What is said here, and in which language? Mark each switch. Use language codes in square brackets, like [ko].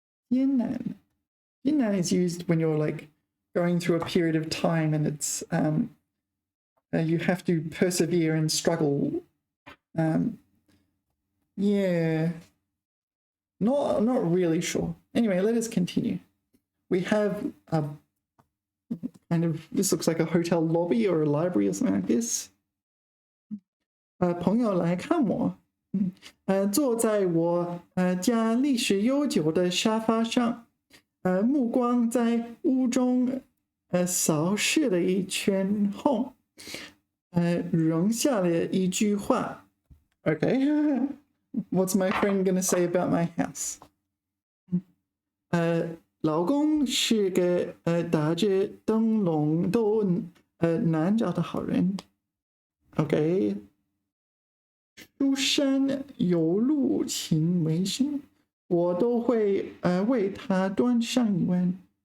[en] 艰难 is used when you're like going through a period of time and it's you have to persevere and struggle. Yeah, not really sure. Anyway, let us continue. We have a kind of, this looks like a hotel lobby or a library or something like this. [zh] 朋友来看我，坐在我家历史悠久的沙发上，目光在屋中扫视了一圈后，扔下了一句话。 [en] Okay, what's my friend gonna say about my house? [zh] 老公是个打着灯笼都难找的好人。 OK， 书山有路勤为心，我都会为他端上一碗。